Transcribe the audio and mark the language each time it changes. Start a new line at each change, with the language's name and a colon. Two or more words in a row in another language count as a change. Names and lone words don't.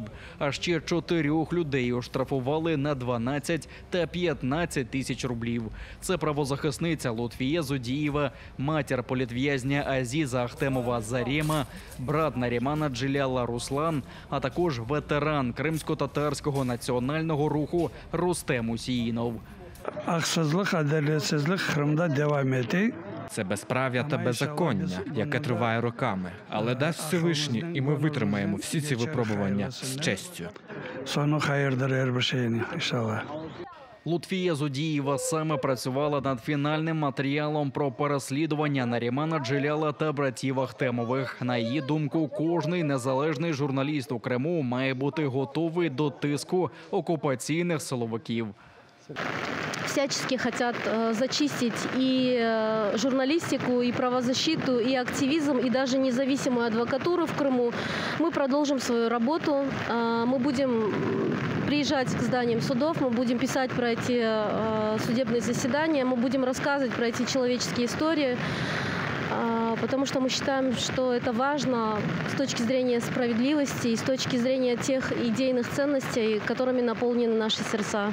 Ukrainian: А ще 4 людей оштрафували на 12 та 15 тисяч рублів. Це правозахисниця Лутфія Зудієва, матір політв'язня Азіза Ахтемова Зарема, брат Нарімана Джеляла Руслан, а також ветеран кримсько-татарського національного руху Рустем Усіїнов.
Crimean Tatar: Haksızlık, adaletsizlik Kırım'da devam etti.
Ukrainian: Це безправ'я та беззаконня, яке триває роками. Але дасть Всевишній, і ми витримаємо всі ці випробування з честю.
Crimean Tatar: Sonu hayırdır her bir şeyin inşallah.
Ukrainian: Лутфія Зудієва саме працювала над фінальним матеріалом про переслідування Нарімана Джеляла та братів Ахтемових. На її думку, кожний незалежний журналіст у Криму має бути готовий до тиску окупаційних силовиків.
Russian: Всячески хотят зачистить и журналистику, и правозащиту, и активизм, и даже независимую адвокатуру в Крыму. Мы продолжим свою работу. Мы будем приезжать к зданиям судов, мы будем писать про эти судебные заседания, мы будем рассказывать про эти человеческие истории, потому что мы считаем, что это важно с точки зрения справедливости и с точки зрения тех идейных ценностей, которыми наполнены наши сердца.